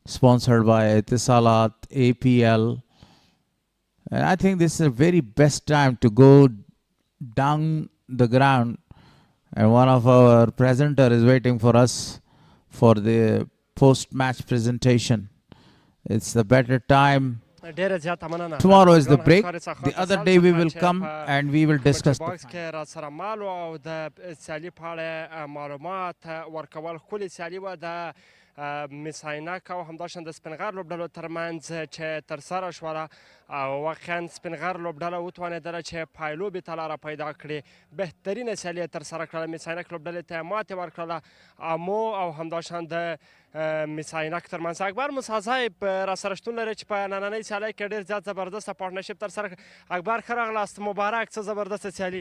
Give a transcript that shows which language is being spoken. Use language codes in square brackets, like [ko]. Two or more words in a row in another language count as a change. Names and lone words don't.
[en] sponsored by Etisalat, APL. And I think this is the very best time to go down the ground. And one of our presenter is waiting for us for the post-match presentation. It's the better time. Tomorrow is the break. The other day we will come and we will discuss the [ps] باکس کې را سره مالو او د سیالي په اړه معلومات ورکول ښکلې سیالي وه د مس عینک او همداشان د سپینغر لوبډلو ترمنځ چې ترسره شوله او واقعا سپینغر لوبډله وتوانېدله چې پایلوبې ته لاره پیدا کړي بهترینه سیالي یې ترسره کړله مس عینک لوبډلې ته یې ماتې ورکړله امو او همداشان د مس عینک ترمنځ اکبر موسی صاحب را سره شتون لري چې په نننۍ سیالۍ کې ډېر زیات زبردسته پارټنرشپ ترسره کړ اکبر ښه راغلاست مبارک څه زبردسته سیالي